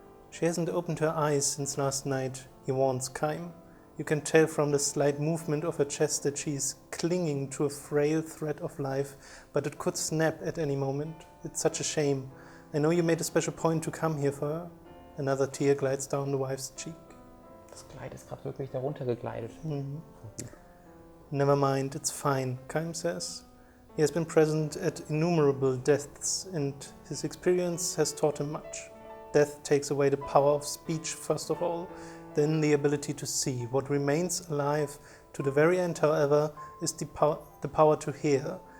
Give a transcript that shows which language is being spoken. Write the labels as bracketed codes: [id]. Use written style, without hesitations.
[en] She hasn't opened her eyes since last night, he warns Kaim. You can tell from the slight movement of her chest that she is clinging to a frail thread of life, but it could snap at any moment. It's such a shame. I know you made a special point to come here for her. Another tear glides down the wife's cheek. [de] Das Kleid ist gerade wirklich darunter gegleitet. [en] Never mind, it's fine, Kaim says. He has been present at innumerable deaths, and his experience has taught him much. Death takes away the power of speech, first of all, then the ability to see. What remains alive to the very end, however, is the power to hear.